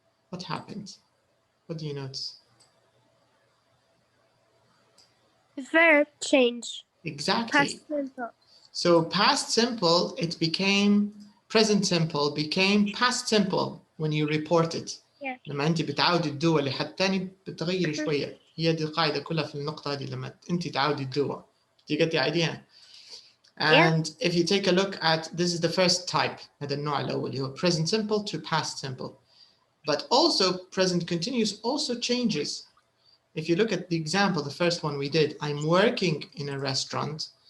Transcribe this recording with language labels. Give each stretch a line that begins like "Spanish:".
English: What happened? What do you notice? Verb change. Exactly. Past simple. So past simple, it became present simple became past simple when you report it. Yeah.
Arabic: لما انت بتعودي تدوها لحد تاني بتغيري شويه. هي دي القاعده كلها في النقطه هذه لما انت تعودي تدوها.
English: Do you get the idea? And if you take a look at, this is the first type,
Arabic: هذا النوع الأول اللي هو
English: present simple to past simple. But also present continuous also changes. If you look at the example, the first one we did, I'm working in a restaurant.